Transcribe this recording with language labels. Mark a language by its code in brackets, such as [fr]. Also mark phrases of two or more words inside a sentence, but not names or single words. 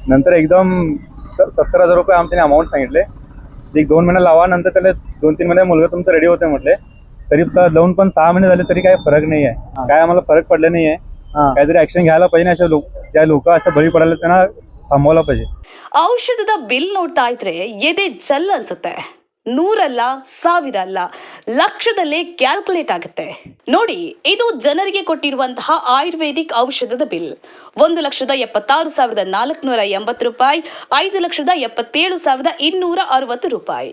[mr] नंतर एकदम 70,000 रुपये आमच्याने अमाऊंट सांगितले. एक 2 महिने लावा, नंतर त्याला 2-3 महिने मुलगा तुमचं रेडी होते म्हटले. तरी लावून पण 6 महिने झाले तरी काही फरक नाही आहे. काय आम्हाला फरक पडला नाही आहे. काहीतरी ऍक्शन घ्यायला पाहिजे. अशा ज्या लोक अशा बळी पडायला त्यांना थांबवला पाहिजे. [kn] ಔಷಧದ ಬಿಲ್ ನೋಡ್ತಾ ಇದ್ರೆ ಎದೆ ಜಲ್ ಅನ್ಸುತ್ತೆ. 100 ಅಲ್ಲ, 1000 ಅಲ್ಲ, ಲಕ್ಷದಲ್ಲೇ ಕ್ಯಾಲ್ಕುಲೇಟ್ ಆಗುತ್ತೆ. ನೋಡಿ, ಇದು ಜನರಿಗೆ ಕೊಟ್ಟಿರುವಂತಹ ಆಯುರ್ವೇದಿಕ್ ಔಷಧದ ಬಿಲ್. 1,76,480 ರೂಪಾಯಿ, 5,77,260 ರೂಪಾಯಿ.